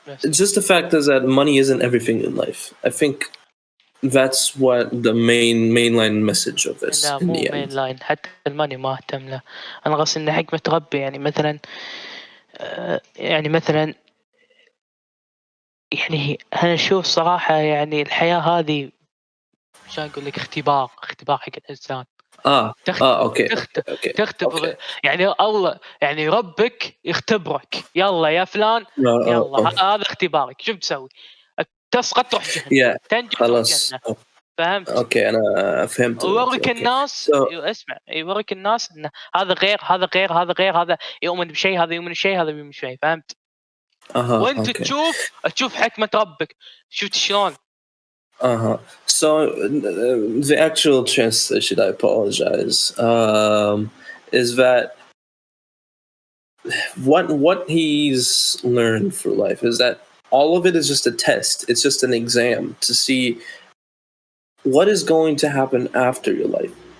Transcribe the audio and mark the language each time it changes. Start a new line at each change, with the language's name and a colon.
English: Just the fact is that money isn't everything in life. I think that's what the mainline message of this.
Arabic: لا مو mainline، حتى الماني ما اهتم له. أنا قصدي إن حكمة ربي يعني مثلا يعني أنا أشوف صراحة يعني الحياة هذه شو أقول لك اختبار حق الإنسان. اوكي تختبر يعني الله، يعني ربك يختبرك. يلا يا فلان يلا هذا اختبارك، شو بتسوي؟ تسقط تروح جهنم، تنجح تروح جنة. فهمت؟ اوكي انا فهمت. يوريك الناس اسمع، يوريك الناس ان هذا غير هذا غير هذا غير، هذا يؤمن بشيء هذا يؤمن بشيء هذا يؤمن بشيء. فهمت؟ وانت تشوف حكمة ربك. شفت شلون
English: So the actual translation, I apologize, is that what he's learned through life is that all of it is just a test. It's just an exam to see what is going to happen after your life.